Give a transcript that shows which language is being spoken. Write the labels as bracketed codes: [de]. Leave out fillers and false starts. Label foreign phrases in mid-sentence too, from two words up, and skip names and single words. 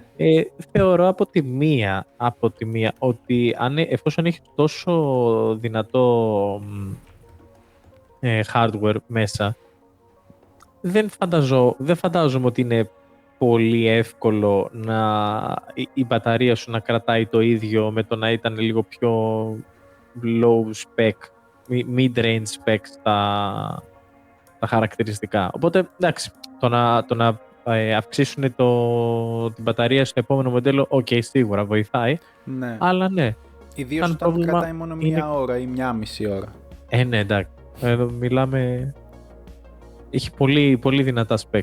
[el] Θεωρώ από τη μία ότι εφόσον έχει τόσο δυνατό hardware μέσα, δεν φαντάζομαι ότι είναι πολύ εύκολο η μπαταρία σου να κρατάει το ίδιο με το να ήταν λίγο πιο [en] low spec, mid-range spec [el] τα χαρακτηριστικά. Οπότε, εντάξει, το να αυξήσουν την μπαταρία στο επόμενο μοντέλο, σίγουρα βοηθάει, ναι. Αλλά ναι. Ιδίως όταν κρατάει μόνο μία ώρα ή μία μισή ώρα. Ναι, εντάξει. Εδώ μιλάμε... Έχει πολύ, πολύ δυνατά spec.